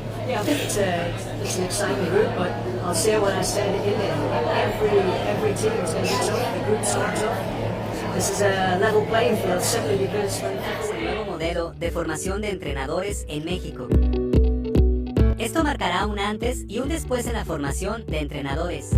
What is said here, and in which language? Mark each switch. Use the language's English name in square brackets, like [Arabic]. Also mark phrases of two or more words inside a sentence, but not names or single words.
[English] Yeah, I think it's an exciting group, but I'll say what I said in it. Every team is going to be tough. The group's not tough. This is a level playing field simply because when [Spanish] El nuevo modelo de formación de entrenadores en México. Esto marcará un antes y un después en la formación de entrenadores.